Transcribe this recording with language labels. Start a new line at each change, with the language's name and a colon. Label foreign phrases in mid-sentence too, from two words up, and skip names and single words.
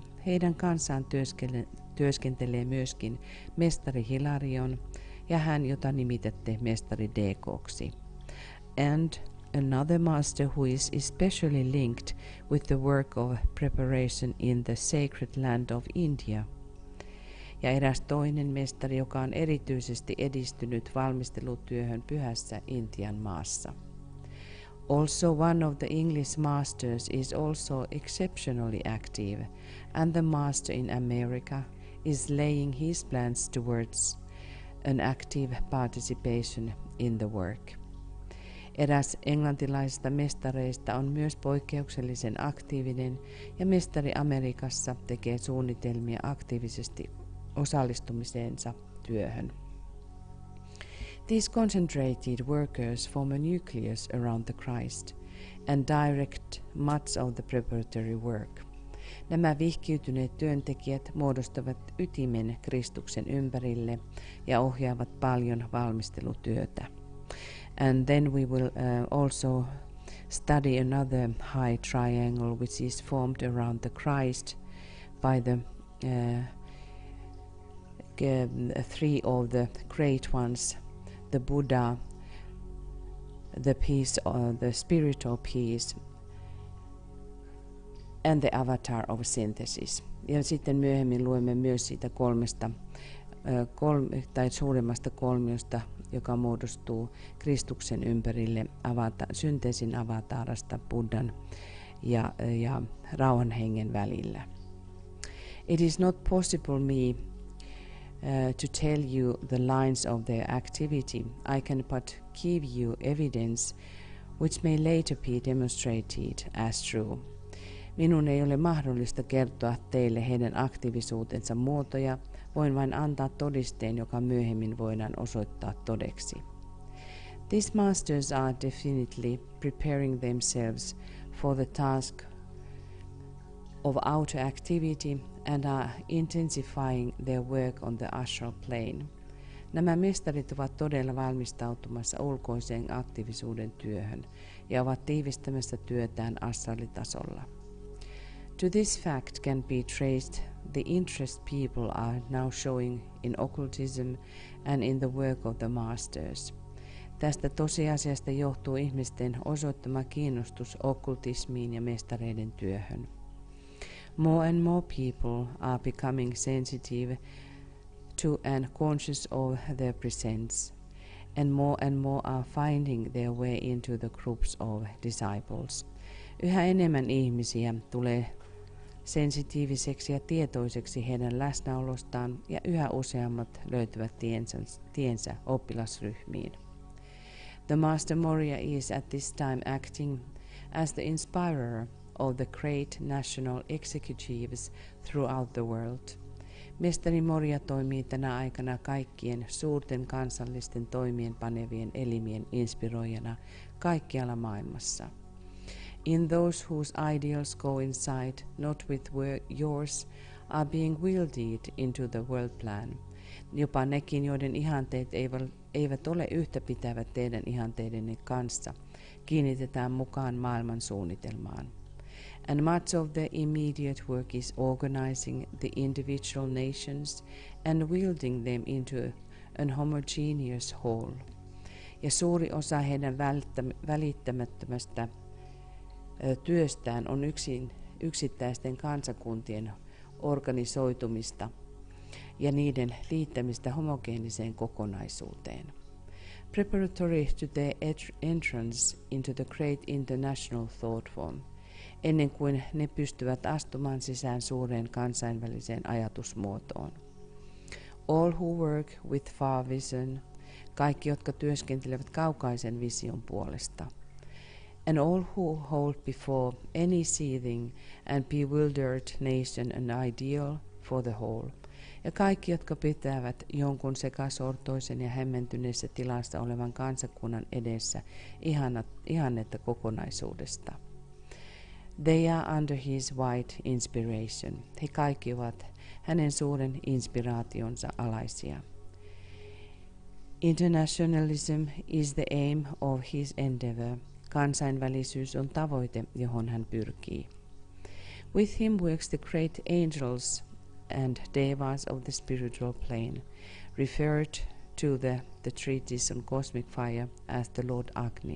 Finnish: Heidän kanssaan työskentelee myöskin mestari Hilarion ja hän, jota nimitätte mestari DK:ksi.
English: And another master who is especially linked with the work of preparation in the sacred land of India.
Finnish: Ja eräs toinen mestari, joka on erityisesti edistynyt valmistelutyöhön pyhässä Intian maassa.
English: Also one of the English masters is also exceptionally active, and the master in America is laying his plans towards an active participation in the work.
Finnish: Eräs englantilaisista mestareista on myös poikkeuksellisen aktiivinen ja mestari Amerikassa tekee suunnitelmia aktiivisesti osallistumiseensa työhön.
English: These concentrated workers form a nucleus around the Christ and direct much of the preparatory work.
Finnish: Nämä vihkiytyneet työntekijät muodostavat ytimen Kristuksen ympärille ja ohjaavat paljon valmistelutyötä.
English: And then we will also study another high triangle which is formed around the Christ by the three of the great ones, the Buddha, the peace, the spiritual peace, and the avatar of synthesis.
Finnish: Ja sitten myöhemmin luemme myös siitä suuremmasta kolmiosta, joka muodostuu Kristuksen ympärille synteesin avatarasta Buddhan ja rauhan hengen välillä.
English: It is not possible me to tell you the lines of their activity. I can but give you evidence which may later be demonstrated as true.
Finnish: Minun ei ole mahdollista kertoa teille heidän aktiivisuutensa muotoja, voin vain antaa todisteen, joka myöhemmin voidaan osoittaa todeksi.
English: These masters are definitely preparing themselves for the task of outer activity and are intensifying their work on the astral plane.
Finnish: Nämä mestarit ovat todella valmistautumassa ulkoiseen aktiivisuuden työhön ja ovat tiivistämässä työtään astraalitasolla.
English: To this fact can be traced the interest people are now showing in occultism and in the work of the masters.
Finnish: Tästä tosiasiasta johtuu ihmisten osoittama kiinnostus okkultismiin ja mestareiden työhön.
English: More and more people are becoming sensitive to and conscious of their presence, and more are finding their way into the groups of disciples.
Finnish: Yhä enemmän ihmisiä tulee sensitiiviseksi ja tietoiseksi heidän läsnäolostaan, ja yhä useammat löytävät tiensä oppilasryhmiin.
English: The Master Moria is at this time acting as the inspirer of the great national executives throughout the world.
Finnish: Mestari Moria toimii tänä aikana kaikkien suurten kansallisten toimien panevien elimien inspiroijana kaikkialla maailmassa.
English: In those whose ideals coincide not with yours are being wielded into the world plan.
Finnish: Jopa nekin, joiden ihanteet eivät ole yhtä pitävät teidän ihanteidenne kanssa, kiinnitetään mukaan maailman suunnitelmaan.
English: And much of the immediate work is organizing the individual nations and wielding them into an homogeneous whole.
Finnish: Ja suuri osa heidän välittämättömästä työstään on yksittäisten kansakuntien organisoitumista ja niiden liittämistä homogeeniseen kokonaisuuteen.
English: Preparatory to their entrance into the great international thought form,
Finnish: ennen kuin ne pystyvät astumaan sisään suureen kansainväliseen ajatusmuotoon.
English: All who work with far vision,
Finnish: kaikki jotka työskentelevät kaukaisen vision puolesta.
English: And all who hold before any seething and bewildered nation an ideal for the whole.
Finnish: Ja kaikki, jotka pitävät jonkun sekasortoisen ja hämmentyneessä tilassa olevan kansakunnan edessä ihannetta kokonaisuudesta.
English: They are under his wide inspiration.
Finnish: He kaikki ovat hänen suuren inspiraationsa alaisia.
English: Internationalism is the aim of his endeavor.
Finnish: Kansainvälisyys on tavoite, johon hän pyrkii.
English: With him works the great angels and devas of the spiritual plane, referred to the treatise on cosmic fire as the Lord Agni.